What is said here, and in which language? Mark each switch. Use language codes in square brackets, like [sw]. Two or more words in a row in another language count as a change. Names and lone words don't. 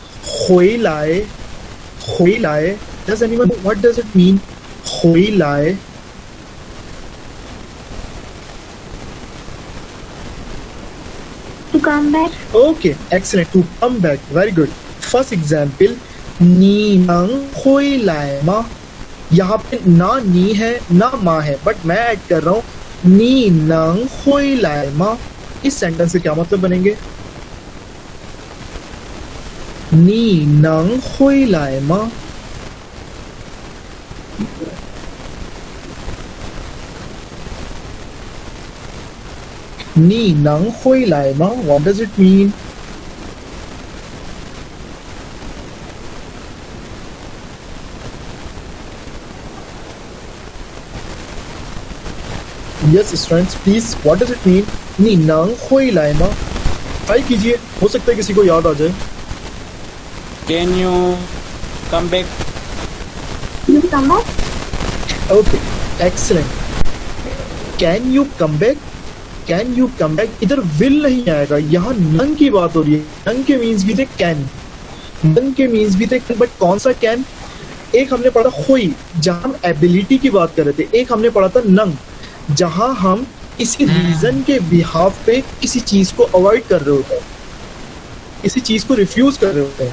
[zh] 回来 回来 [en] Does anyone know what does it mean? [zh] 回来 [en] To come back. Okay, excellent. To come back. Very good. First example. [zh] 你能回来吗? [hi] यहाँ पे ना नी है ना माँ है बट मैं ऐड कर रहा हूँ [zh] 你能回来吗? [hi] इस सेंटेंस के क्या मतलब बनेंगे? [zh] 你能回来吗? "你能回来吗? [en] What does it mean? Yes, students, please. What does it mean? [zh] 你能回来吗? [hi] ट्राई कीजिए, हो सकता है किसी को याद आ जाए. [en] Can you come back? You come back. Okay, excellent. Can you come back? Can you come back? [hi] इधर will नहीं आएगा. यहाँ नंग की बात हो रही है. नंग के मीन्स भी थे can. नंग के मीन्स भी थे बट कौन सा can? एक हमने पढ़ा हुई जहाँ हम एबिलिटी की बात कर रहे थे. एक हमने पढ़ा था नंग जहाँ हम किसी रीजन के बिहाफ पे किसी चीज को अवॉइड कर रहे होते हैं, किसी चीज को रिफ्यूज कर रहे होते हैं.